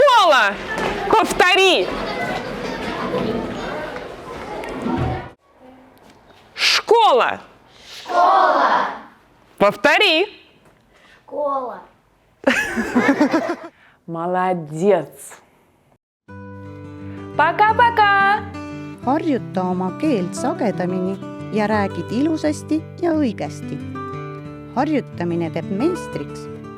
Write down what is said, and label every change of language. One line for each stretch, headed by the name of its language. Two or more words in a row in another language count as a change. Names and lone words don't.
Russian: Школа. Повтори. Школа. Школа. Повтори. Школа. Молодец. Пока-пока.
Estonian: harjuta oma keelt sagedamini ja räägid ilusasti ja õigesti. harjutamine teeb meistriks